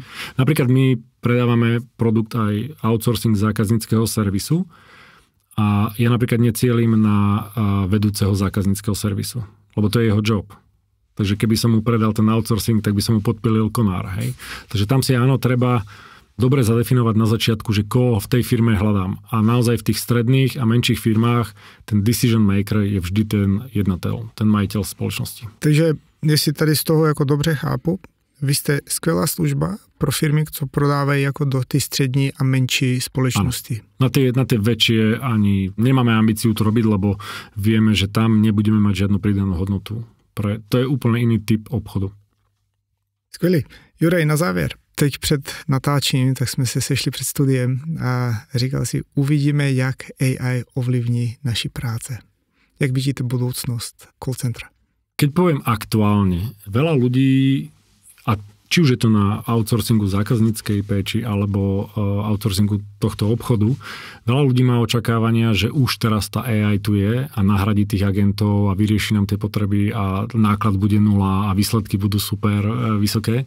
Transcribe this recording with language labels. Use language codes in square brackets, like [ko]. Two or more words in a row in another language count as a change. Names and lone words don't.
[sk] Napríklad my predávame produkt aj outsourcing zákazníckeho servisu a ja napríklad necielim na vedúceho zákazníckeho servisu, lebo to je jeho job. Takže keby som mu predal ten outsourcing, tak by som mu podpilil konár. Hej. Takže tam si áno, treba dobre zadefinovať na začiatku, že koho v tej firme hľadám. A naozaj v tých stredných a menších firmách ten [en] decision maker [sk] je vždy ten jednateľ, ten majiteľ spoločnosti. [cs] Takže jestli tady z toho jako dobře chápu, vy jste skvělá služba pro firmy, co prodávají jako do ty střední a menší společnosti. Ano. [sk] Na tie väčšie ani nemáme ambíciu to robiť, lebo vieme, že tam nebudeme mať žiadnu pridanú hodnotu. To je úplne iný typ obchodu. [cs] Skvělý. Juraj, na závěr. Teď před natáčením, tak jsme se sešli před studiem a říkal si, uvidíme, jak AI ovlivní naši práce. Jak vidíte budoucnost call centra? [sk] Keď poviem aktuálne, veľa ľudí, a či už je to na outsourcingu zákazníckej péči alebo outsourcingu tohto obchodu, veľa ľudí má očakávania, že už teraz tá AI tu je a nahradí tých agentov a vyrieši nám tie potreby a náklad bude nula a výsledky budú super vysoké.